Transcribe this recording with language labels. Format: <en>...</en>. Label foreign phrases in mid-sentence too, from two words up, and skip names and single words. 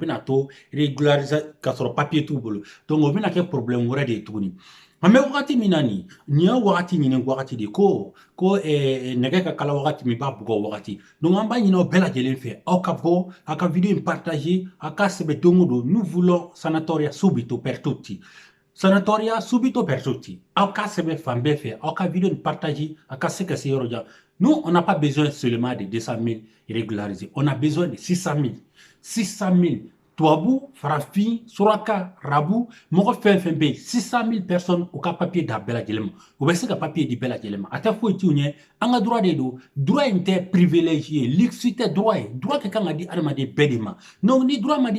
<bm>bɛna to régulariser ka sɔrɔ papier t'u bolo donc o bɛna kɛ problème wɛrɛ de ye tuguni an bɛ wagati min na nin ye wagati ɲini wagati de ko nɛgɛ ka kala wagati min b'a bugɔ wagati donc an b'a ɲini aw bɛɛ lajɛlen fɛ aw ka bɔ aw ka video in partager aw ka sɛbɛ don o don</bm> <fr>nous voulons</fr> <it>sanatoria subito per tutti</it> <bm>sanatoria subito per tutti aw ka sɛbɛ fan bɛɛ fɛ aw ka video in partager aw ka se ka se yɔrɔ jan</bm> <fr>nous on n'a pas besoin seulement de 200,000 régularisés on a besoin de</fr> <bm>600,000 tubabu farafin suraka rabu mɔgɔ fɛn fɛn bɛ yen 600,000 personnes u ka papier d'a bɛɛ lajɛlen ma u bɛ se ka papier di bɛɛ lajɛlen ma a tɛ foyi t'u ɲɛ an ka droit de don droit in tɛ privilège ye luxe tɛ droit ye droit ka kan ka di adamaden bɛɛ de ma donc ni droit ma di</bm>